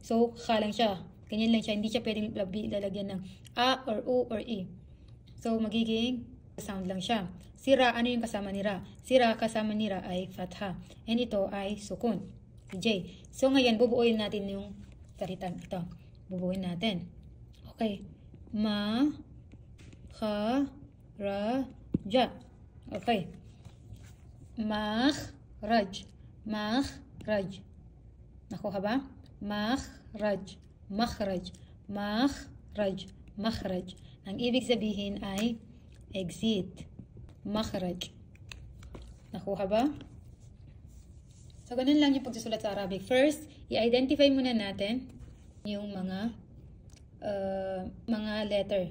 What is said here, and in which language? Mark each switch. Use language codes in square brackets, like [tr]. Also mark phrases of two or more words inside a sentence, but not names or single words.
[tl] So, Kha lang siya. Ganyan lang siya. Hindi siya pwedeng lalagyan ng A or U or E. So, magiging sound lang siya. Si Ra, ano yung kasama ni Ra? Si Ra, kasama ni Ra ay Fatha. And ito ay sukun. Si J. So, ngayon, bubuoyin natin yung salitang ito. Bubuin natin. Okay. Ma, kha, ra, ja. Okay. Makhraj. Makhraj. Nakuha ba? Makhraj. Makhraj. Makhraj. Makhraj. Ang ibig sabihin ay exit. Makhraj. Nakuha ba? So, ganun lang yung pagsusulat sa Arabic. First, i-identify muna natin yung mga letter.